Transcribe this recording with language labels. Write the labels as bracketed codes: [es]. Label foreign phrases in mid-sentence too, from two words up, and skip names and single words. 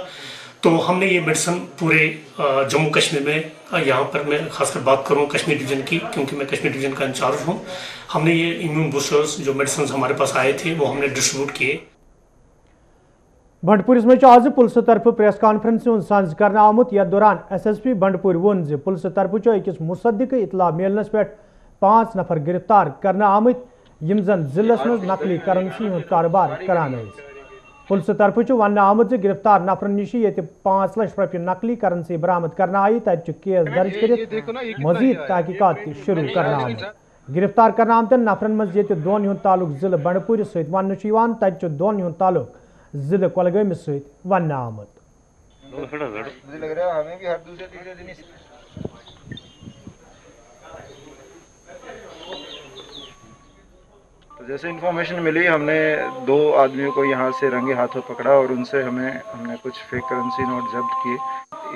[hi] तो हमने ये मेडिसिन पूरे जम्मू कश्मीर में, यहाँ पर मैं खासकर बात करूँ कश्मीर डिवीजन की, क्योंकि मैं कश्मीर डिवीजन का इंचार्ज हूँ, हमने ये [en] immune boosters [hi] जो मेडिसिन हमारे पास आए थे वो हमने डिस्ट्रीब्यूट किए। [ks] बंडपुर में आज पुलिस तरफ [en] press conference [ks] सांझ करना आमुत, यथ दौरान SSP बंडपुर वोन पुलिस तरफ अकिस मुसद्दिक इतला मिलनस पे 5 नफर गिरफ्तार करना आमुत यम जन जिलस में नकली करेंसी हूं कारोबार करान। पुलिस तरफ वन आमुत गिरफ्तार नफरन निश ये 5 लाख रुपये नकली करेंसी बरामद करना आई, तत केस दर्ज कर मजीद तहकीकात शुरू करना आमुत। गिरफ्तार करना आमतन नफरन मज ये दोन हूं ताल्लुक जिले बंडपुर सत वन तत दोन हूं ताल्लुक जिले कुलगाम सत वन आमुत। [hi] तो जैसे इन्फॉर्मेशन मिली, हमने 2 आदमियों को यहाँ से रंगे हाथों पकड़ा और उनसे हमने कुछ [en] fake currency note [hi] जब्त किए।